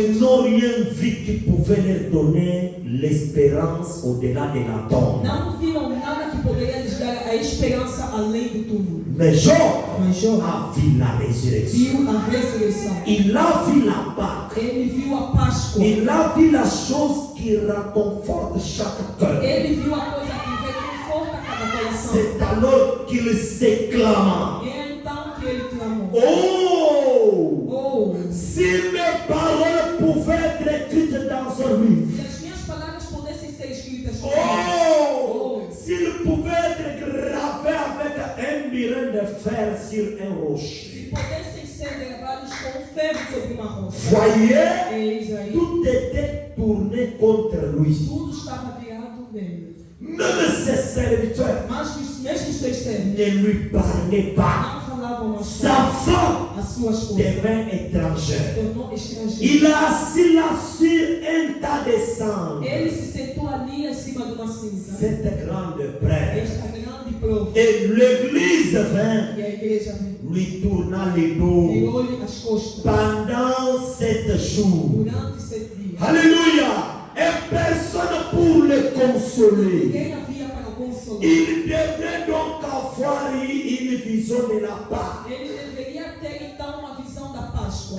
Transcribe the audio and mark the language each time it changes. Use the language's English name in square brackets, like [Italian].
[French] ils n'ont rien vu qui pouvait leur donner l'espérance au-delà de la tombe. [Portuguese] não viram nada que poderia lhes dar a esperança além do túmulo. [French] Mais Job [Portuguese] Mas Jó [French] a vu la résurrection. [Portuguese] viu a ressurreição. [French] Il a vu la Pâque. [Portuguese] Ele viu a Páscoa. [French] Il a vu la chose qui réconforte chaque cœur. [Portuguese] Ele viu a coisa que reconforta cada coração. [French] C'est alors qu'il s'éclama. [Portuguese] E é então que ele clamou. Oh! Oh, [French] Si mes paroles pouvaient être écrites dans son livre. [Portuguese] se as minhas palavras pudessem ser escritas, Oh! [French] S'il pouvait être gravé avec un mirin de fer sur un rocher. [Portuguese] se pudessem ser gravados com ferro sobre uma rocha. [French] Voyez, [Portuguese] Eis aí, [French] tout était tourné contre lui. [Portuguese] Tudo estava virado nele. [French] Même ses serviteurs [Portuguese] Mas mesmo os seus servos [French] ne lui parlaient pas. [Portuguese] não falavam a [French] Sa femme [Portuguese] as suas coisas. [French] devint étrangère. [Portuguese] Tornou estrangeiro. [French] Il a assis là sur un tas de cendres. [Portuguese] Ele se sentou ali em cima de uma cinza. [French] Cette grande prêtre. [Portuguese] Esta grande prova. [French] Et l'église vint, [Portuguese] E a igreja [French] lui tourna les dos [Portuguese] virou-lhe as costas [French] pendant 7 jours. [Portuguese] durante 7 dias. [French] Alléluia. Et personne pour le consoler. [Portuguese] Ninguém havia para o consolar. [French] Il devait donc avoir une vision de la part. [Portuguese] Ele deveria ter então uma visão da Páscoa.